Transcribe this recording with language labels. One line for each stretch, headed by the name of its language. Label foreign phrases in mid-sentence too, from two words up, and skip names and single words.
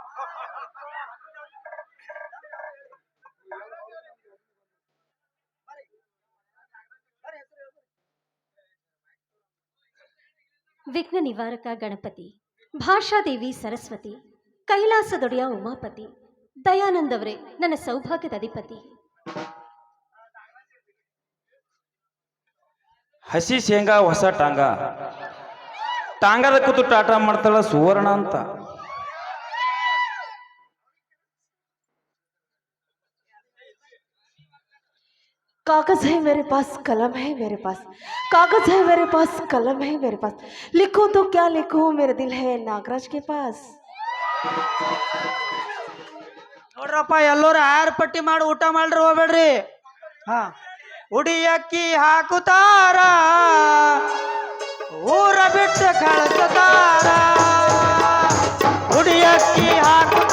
Kannada: ವಿಘ್ನ ನಿವಾರಕ ಗಣಪತಿ, ಭಾಷಾದೇವಿ ಸರಸ್ವತಿ, ಕೈಲಾಸದೊಡೆಯ ಉಮಾಪತಿ, ದಯಾನಂದವರೇ ನನ್ನ ಸೌಭಾಗ್ಯದ ಅಧಿಪತಿ. ಹಸಿ ಶೇಂಗಾ ಹೊಸ ಟಾಂಗ, ಟಾಂಗದ ಕೂತು ಟಾಟಾ ಮಾಡ್ತಾಳ ಸುವರ್ಣ ಅಂತ.
Hindi: कागज है मेरे पास, कलम है मेरे पास, कागज है मेरे पास, कलम है मेरे पास, लिखूं तो क्या लिखूं, मेरा दिल है नागराज के पास.
Kannada: ನೋಡ್ರಪ್ಪ, ಎಲ್ಲರೂ ಆಯರ್ ಪಟ್ಟಿ ಮಾಡಿ ಊಟ ಮಾಡ್ರಿ, ಹೋಗ್ಬೇಡ್ರಿ. ಹಾ, ಉಡಿ ಅಕ್ಕಿ ಹಾಕುತ್ತಾರ, ಊರ ಬಿಟ್ಟು ಕಳಿಸ್ತಾರ. ಉಡಿ ಅಕ್ಕಿ